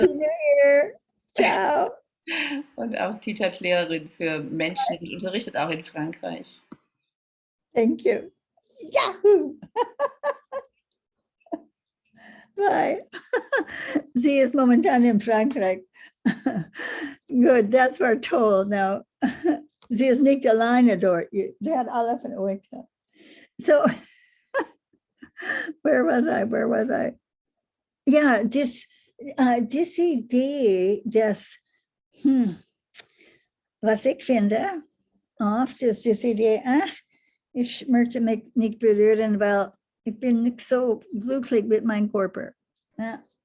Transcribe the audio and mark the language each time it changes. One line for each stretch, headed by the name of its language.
English: Happy New Year. Ciao.
German: Und auch Teacher-Lehrerin für Menschen und unterrichtet auch in Frankreich.
English: Thank you. Yahoo! Bye.
German: Sie ist momentan in Frankreich.
English: Good, that's what we're told now.
German: Sie ist nicht alleine dort. Sie hat alle von euch.
English: So, where was I?
German: Ja, diese Idee, dass, was ich finde, oft ist diese Idee, ich möchte mich nicht berühren, weil ich bin nicht so glücklich mit meinem Körper. Ja?